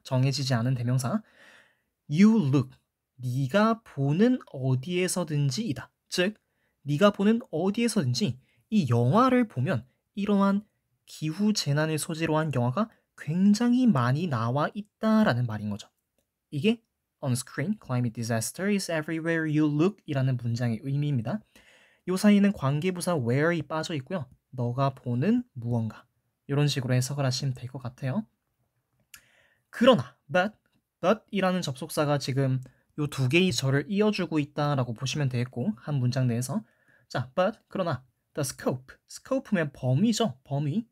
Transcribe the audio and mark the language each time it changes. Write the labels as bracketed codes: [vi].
[ko] 정해지지 않은 대명사. [en] You look, [ko] 네가 보는 어디에서든지이다. 즉, 네가 보는 어디에서든지 이 영화를 보면 이러한 기후 재난을 소재로 한 영화가 굉장히 많이 나와 있다라는 말인 거죠. 이게 [en] on screen, climate disaster is everywhere you look [ko] 이라는 문장의 의미입니다. 이 사이에는 관계부사 where이 빠져 있고요. 너가 보는 무언가 이런 식으로 해석을 하시면 될 것 같아요. 그러나 but이라는 접속사가 지금 요 두 개의 절을 이어주고 있다라고 보시면 되겠고 한 문장 내에서 자, 그러나 [en] the scope [ko] 면 범위죠. 범위.